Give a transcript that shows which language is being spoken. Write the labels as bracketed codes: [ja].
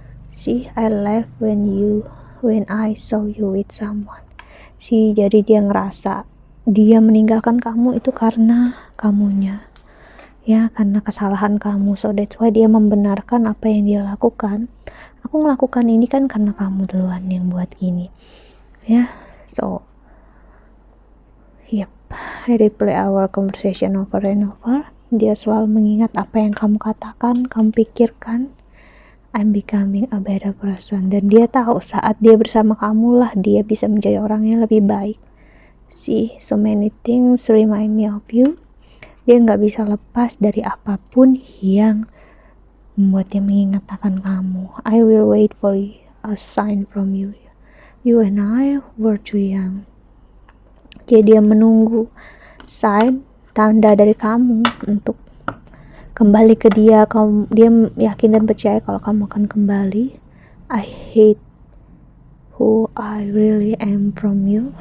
[en] See, I left when I saw you with someone. [id] See, jadi dia ngerasa dia meninggalkan kamu itu karena kamunya ya, karena kesalahan kamu. [en] So that's why [id] dia membenarkan apa yang dia lakukan. Aku melakukan ini kan karena kamu duluan yang buat gini ya. [en] So yep, I replay our conversation over and over. [id] Dia selalu mengingat apa yang kamu katakan, kamu pikirkan. [en] I'm becoming a better person. [id] Dan dia tahu saat dia bersama kamu lah dia bisa menjadi orang yang lebih baik. [en] See, so many things remind me of you. [id] Dia gak bisa lepas dari apapun yang membuat dia mengingat akan kamu. [en] I will wait for a sign from you. You and I were too young. [id] Jadi dia menunggu sign, tanda dari kamu untuk kembali ke dia. Dia yakin dan percaya kalau kamu akan kembali. [en] I hate who I really am from you.